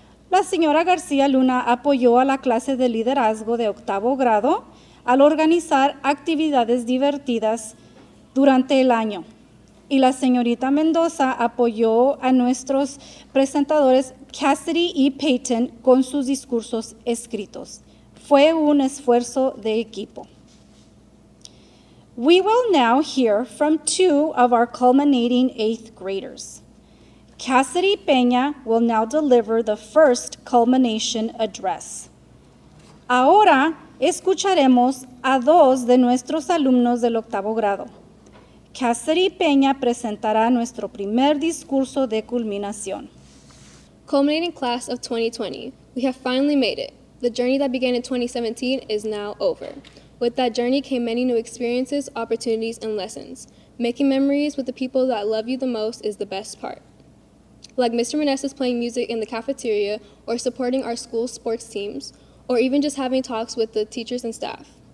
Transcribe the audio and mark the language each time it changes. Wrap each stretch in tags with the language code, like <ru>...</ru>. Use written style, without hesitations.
<es>La señora García Luna apoyó a la clase de liderazgo de octavo grado al organizar actividades divertidas durante el año. Y la señorita Mendoza apoyó a nuestros presentadores Cassidy y Peyton con sus discursos escritos. Fue un esfuerzo de equipo.</es> <en>We will now hear from two of our culminating 8th graders. Cassidy Peña will now deliver the first culmination address.</en> <es>Ahora escucharemos a dos de nuestros alumnos del octavo grado. Cassidy Peña presentará nuestro primer discurso de culminación.</es> <en>Culminating class of 2020, we have finally made it. The journey that began in 2017 is now over. With that journey came many new experiences, opportunities, and lessons. Making memories with the people that love you the most is the best part. Like Mr. Meneses playing music in the cafeteria, or supporting our school sports teams, or even just having talks with the teachers and staff.</en>